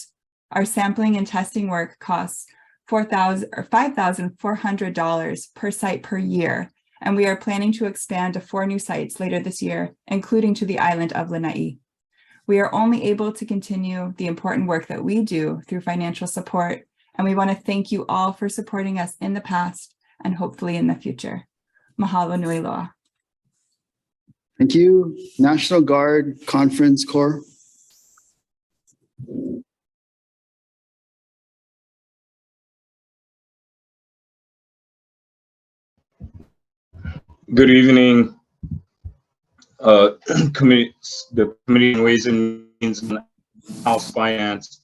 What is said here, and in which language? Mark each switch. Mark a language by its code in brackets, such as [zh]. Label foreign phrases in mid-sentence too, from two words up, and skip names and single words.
[en] Our sampling and testing work costs $5,400 per site per year, and we are planning to expand to 4 new sites later this year, including to the island of Lanai. We are only able to continue the important work that we do through financial support, and we want to thank you all for supporting us in the past and hopefully in the future. [haw] Mahalo nui loa. [en] Thank you. National Guard Conference Corps. Good evening, the Committee on Ways and Means and House Finance.